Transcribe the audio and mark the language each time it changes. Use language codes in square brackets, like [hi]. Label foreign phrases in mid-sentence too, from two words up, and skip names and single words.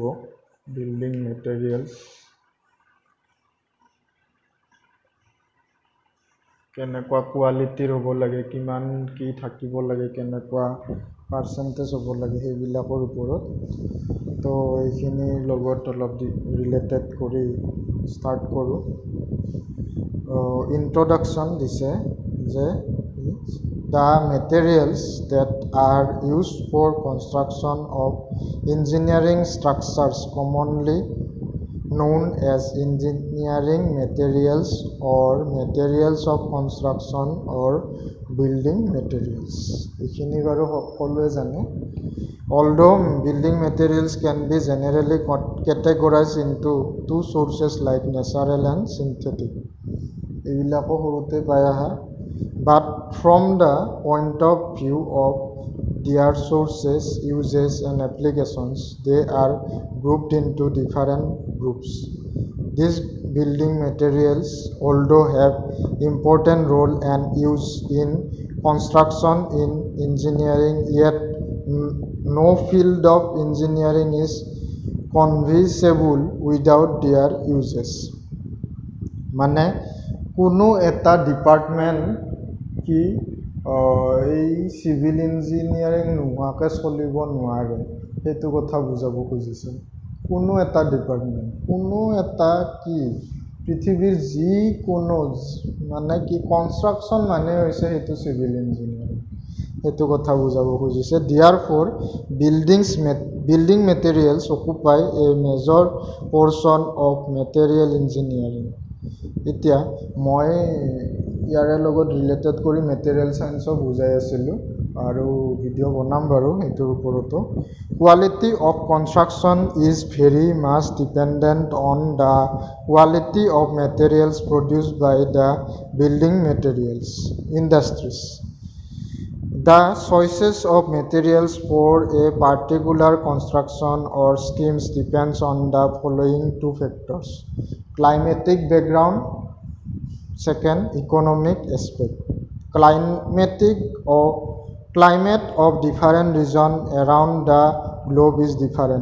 [en] building materials [as] কেনেকুৱা কোৱালিটিৰ হ'ব লাগে, কিমান কি থাকিব লাগে, কেনেকুৱা পাৰ্চেণ্টেজ হ'ব লাগে, সেইবিলাকৰ ওপৰত। তো এইখিনিৰ লগত অলপ ৰিলেটেড কৰি ষ্টাৰ্ট কৰোঁ। ইন্ট্ৰডাকশ্যন দিছে যে [en] the materials that are used for construction of engineering structures commonly known as engineering materials or materials of construction or building materials. [as] এইখিনি বাৰু সকলোৱে জানে। [en] Although building materials can be generally categorized into two sources like natural and synthetic. [as] এইবিলাকো সৰুতে পাই আহা। [en] But from the point of view of their sources, uses and applications, they are grouped into different groups. These building materials, although have important role and use in construction in engineering, yet no field of engineering is conceivable without their uses. [as] মানে কোনো এটা ডিপাৰ্টমেণ্ট কি এই [en] civil engineering [as] নোহোৱাকৈ চলিব নোৱাৰে, সেইটো কথা বুজাব খুজিছে। কোনো এটা ডিপাৰ্টমেণ্ট, কোনো এটা কি পৃথিৱীৰ যিকোনো মানে কি কনষ্ট্ৰাকশ্যন মানে হৈছে সেইটো [en] civil engineering, [as] সেইটো কথা বুজাব খুজিছে। [en] Therefore, building materials occupy a major portion of material engineering. [as] এতিয়া মই ইয়াৰে লগত ৰিলেটেড কৰি [en] material science [as] বুজাই আছিলোঁ আৰু ভিডিঅ' বনাম বাৰু সেইটোৰ ওপৰতো। [en] Quality of construction is very much dependent on the quality of materials produced by the building materials industries. The choices of materials for a particular construction or schemes depends on the following two factors: climatic background, second, economic aspect. Climate of different regions around the globe is different.